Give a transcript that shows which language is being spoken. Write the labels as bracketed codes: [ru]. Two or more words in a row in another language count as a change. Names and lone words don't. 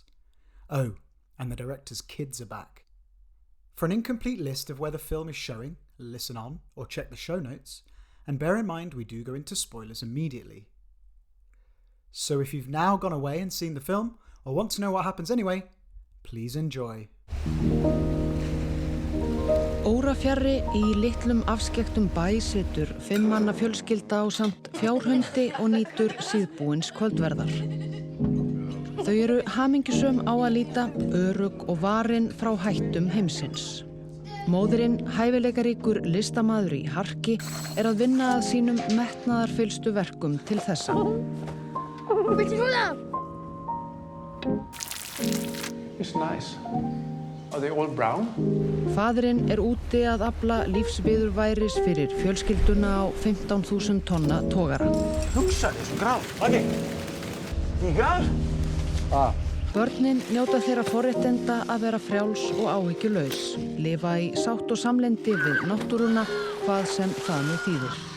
[en] Oh, and the director's kids are back. For an incomplete list of where the film is showing, listen on or check the show notes, and bear in mind we do go into spoilers immediately. So if you've now gone away and seen the film, or want to know what happens anyway, please enjoy. [is] Órafjarri í litlum afskekktum bæ situr 5 manna fjölskylda á samt fjárhundi og nýtur síðbúins kvöldverðar. Þau eru hamingjusöm á að líta, örugg og varin frá hættum heimsins. Móðirinn, hæfileikaríkur listamaður í harki, að vinna að sínum metnaðarfyllstu verkum til þessa. [en] It's nice. Are they all brown? [is] Faðirinn úti að afla lífsviðurværis fyrir fjölskylduna á 15.000 tonna togara. Hugsa þér svo graf. Okay. Tígar? Börnin njóta þeirra forréttinda að vera frjáls og áhyggjulaus, lifa í sátt og samlyndi við náttúruna, hvað sem það nú þýðir.